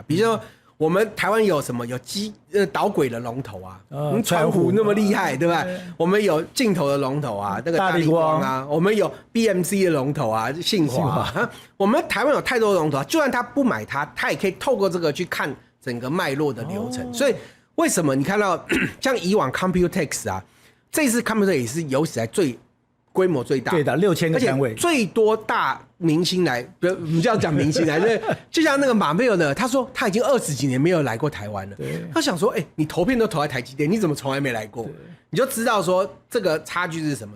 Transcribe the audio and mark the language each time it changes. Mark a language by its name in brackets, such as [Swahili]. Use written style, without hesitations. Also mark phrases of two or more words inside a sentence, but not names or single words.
[Chinese] 比如說我們台灣有什麼有導軌的龍頭啊，川湖那麼厲害，對吧？我們有鏡頭的龍頭啊，那個大立光啊，我們有 BMC 的龍頭啊，信華啊。我們台灣有太多的龍頭啊，就算他不買它，他也可以透過這個去看整個脈絡的流程。所以為什麼你看到像以往 Computex 啊，這次 Computex 也是有史以來規模最大，對的，6000個單位，最多大明星來，不要講明星來，就像那個馬菲爾的，他說他已經20幾年沒有來過台灣了。他想說，你投片都投在台積電，你怎麼從來沒來過？你就知道說這個差距是什麼。